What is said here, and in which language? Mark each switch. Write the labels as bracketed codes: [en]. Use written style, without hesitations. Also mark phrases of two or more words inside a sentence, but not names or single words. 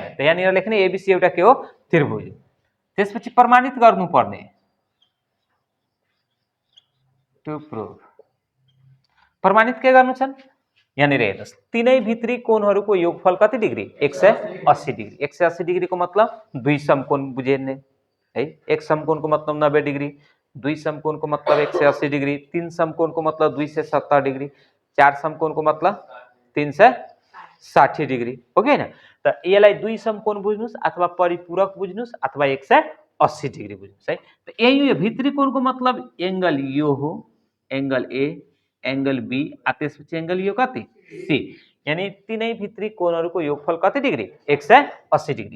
[ne] त यहाँनिर लेख्ने एबीसी एउटा के हो, त्रिभुज। त्यसपछि प्रमाणित गर्नुपर्ने, [en] to prove. [ne] प्रमाणित के गर्नु छन्, यहाँनिर हेर्नुस्, तीनै भित्री कोणहरूको योगफल कति डिग्री, 180 डिग्री। 180 डिग्री को मतलब दुई समकोण बुझेने है। एक समकोण को मतलब 90 डिग्री, दुई समकोण को मतलब 180 डिग्री, तीन समकोण को मतलब 270 डिग्री, चार समकोण को मतलब 360 डिग्री हो कि हैन। त यसलाई दुई समकोण बुझ्नुस् अथवा परिपूरक बुझ्नुस् अथवा 180 डिग्री बुझ्नुस् है। त यही भित्री कोणको मतलब एंगल यो हो, एंगल ए, एंगल बी, त्यसपछि एंगल यो कति सी। यानी तीनै भित्री कोणहरूको योगफल कति डिग्री, 180 डिग्री।